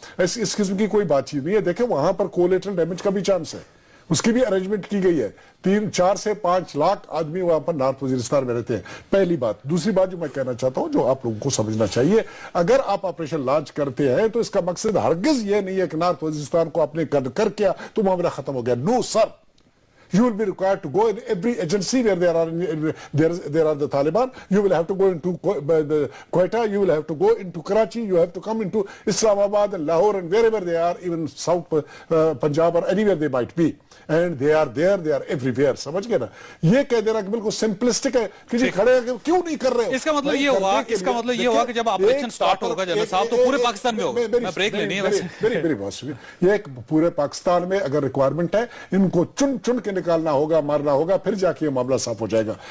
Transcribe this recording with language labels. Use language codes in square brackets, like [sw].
[ur] اس قسم کی کوئی بات چیز نہیں ہے. دیکھیں وہاں پر کولیٹرل ڈیمیج کا بھی چانس ہے, اس کی بھی ارینجمنٹ کی گئی ہے. 4 سے 5 لاکھ آدمی وہاں پر نارتھ وزیرستان میں رہتے ہیں. پہلی بات. دوسری بات جو میں کہنا چاہتا ہوں, جو آپ لوگوں کو سمجھنا چاہیے, اگر آپ آپریشن لانچ کرتے ہیں تو اس کا مقصد ہرگز یہ نہیں ہے کہ نارتھ وزیرستان کو آپ نے کر کیا تو معاملہ ختم ہو گیا. [en] No sir. You will be required to go in every agency where there are the Taliban. You will have to go into Quetta. You will have to go into Karachi. You have to come into Islamabad and Lahore and wherever they are, even South Punjab or anywhere they might be. And they are there. They are everywhere. [ur] سمجھ گئے نا. یہ کہہ دینا کہ بالکل simplistic ہے کہ جی کھڑے کیوں نہیں کر رہے. اس کا مطلب یہ ہوا کہ جب آپریشن سٹارٹ ہوگا جنرل صاحب تو پورے پاکستان میں ہوگا. میں بریک لینی ہے ویسے. میری بات سنیے. یہ ایک پورے پاکستان میں اگر ریکوائرمنٹ ہے, ان کو چن کے نکالنا ہوگا, مارنا ہوگا, پھر جا کے یہ معاملہ صاف ہو جائے گا.